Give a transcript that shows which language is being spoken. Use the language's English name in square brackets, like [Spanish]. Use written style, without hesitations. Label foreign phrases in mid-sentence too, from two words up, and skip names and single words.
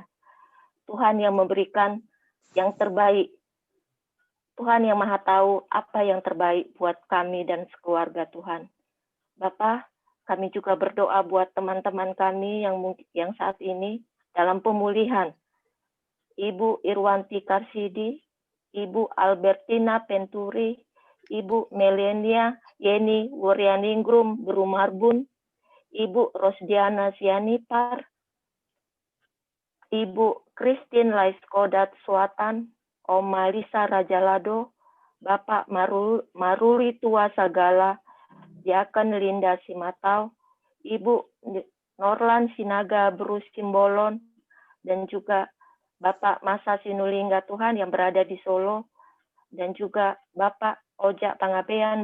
[Indonesian] Tuhan yang memberikan yang terbaik, Tuhan yang maha tahu apa yang terbaik buat kami dan sekeluarga Tuhan. Bapa, kami juga berdoa buat teman-teman kami yang saat ini dalam pemulihan. Ibu Irwanti Karsidi, Ibu Albertina Penturi, Ibu Melenia Yeni Wuryaningrum Berumarbun, Ibu Rosdiana Sianipar, Ibu Christine Laiskodat Suatan, Om Malisa Rajalado, Bapak Maruli Tua Sagala, Diaken Linda Simatau, Ibu Norlan Sinaga Bru Simbolon, dan juga Bapak Masa Sinulinga Tuhan yang berada di Solo, dan juga Bapak Ojak Pangabean.